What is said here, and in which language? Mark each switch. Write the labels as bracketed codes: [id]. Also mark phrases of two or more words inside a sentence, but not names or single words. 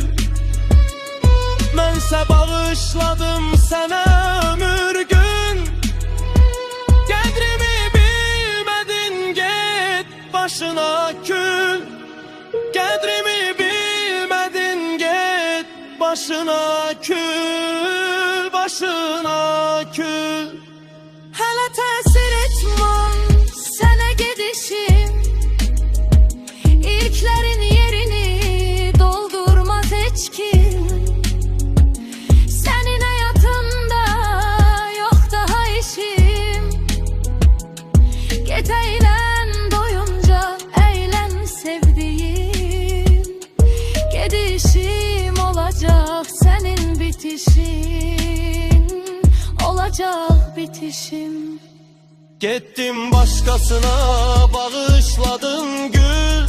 [tr] Bense bağışladım sana ömür gün. Kadrimi bilmedin git başına kül. Kadrimi bilmedin git başına kül, başına kül. [az] Hələ təsir etmez sənə gedişim. İlklərin yerini doldurmaz heç kim. Sənin həyatında yox daha işim. [tr] Get eğlen doyunca eğlen sevdiğim. Gedişim olacak senin bitişin. Olacak bitişim. Gittim başkasına bağışladın gül.